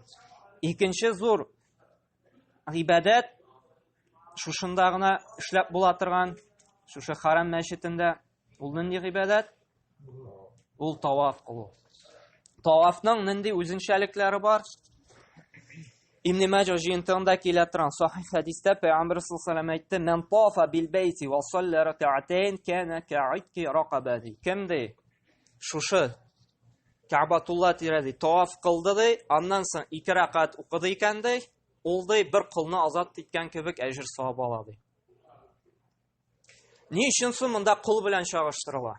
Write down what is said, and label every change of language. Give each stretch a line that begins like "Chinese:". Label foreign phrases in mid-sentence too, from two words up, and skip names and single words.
Tatar: Икенче зур гыйбадат шушында гына эшләп була торган, шушы харам мәчетендә ул нинди гыйбадат? Ул таваф кылу. Тавафның нинди үзенчәлекләре бар? Ибн Маҗа җыентыгында килә торган сахих хадистә Пәйгамбәр
Arabic: صلى الله عليه وسلم
Tatar: әйтте:
Arabic: "من طاف بالبيت وصلى ركعتين كان كعتق رقبة."
Tatar: Кемде шушы Кәбатулла тирәде таваф кылды ди, аннан соң 2 ракат укыды икән ди, ул ди бер кылны азат иткән кебек әҗр савап ала ди. Ни өчен соң монда кул белән чагыштырыла?